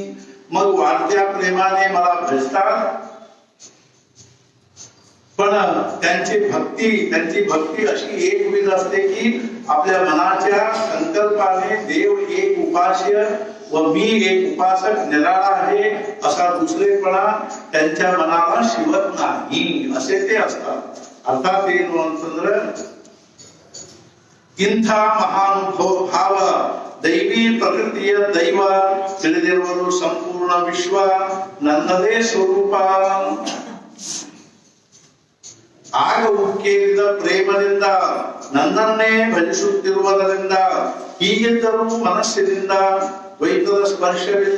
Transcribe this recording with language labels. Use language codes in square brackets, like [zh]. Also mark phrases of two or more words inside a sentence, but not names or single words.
[mr] मग वाढत्या प्रेमाने मला भजतात, पण त्यांची भक्ती अशी एकविध असते की आपल्या मनाच्या संकल्पाने देव एक उपास्य व मी एक उपासक निराळा आहे असा दुसरेपणा त्यांच्या मनाला शिवत नाही असे ते असतात. अर्थात ते नोंदचंद्र [kn] ಇಂಥ ಮಹಾನುಭಾವ ದೈವಿ ಪ್ರಕೃತಿಯ ದೈವ ತಿಳಿದಿರುವರು ಸಂಪೂರ್ಣ ವಿಶ್ವ ನನ್ನದೇ ಸ್ವರೂಪ. ಆಗ ಉಕ್ಕೇರಿದ ಪ್ರೇಮದಿಂದ ನನ್ನನ್ನೇ ಭಜಿಸುತ್ತಿರುವುದರಿಂದ ಹೀಗಿದ್ದರೂ ಮನಸ್ಸಿನಿಂದ ದ್ವೈತದ ಸ್ಪರ್ಶವಿಲ್ಲ.